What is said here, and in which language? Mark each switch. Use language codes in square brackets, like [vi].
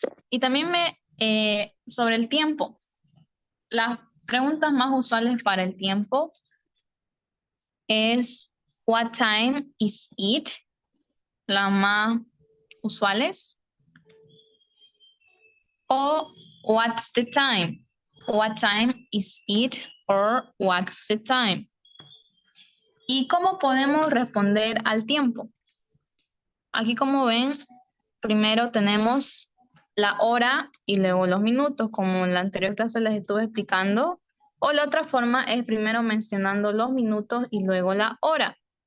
[es] Y también sobre el tiempo. Las preguntas más usuales para el tiempo es [en] what time is it, [es] las más usuales. [en] O what's the time, what time is it, or what's the time. [es] ¿Y cómo podemos responder al tiempo? Aquí, como ven, primero tenemos la hora y luego los minutos, como en la anterior clase les estuve explicando. O la otra forma es primero mencionando los minutos y luego la hora.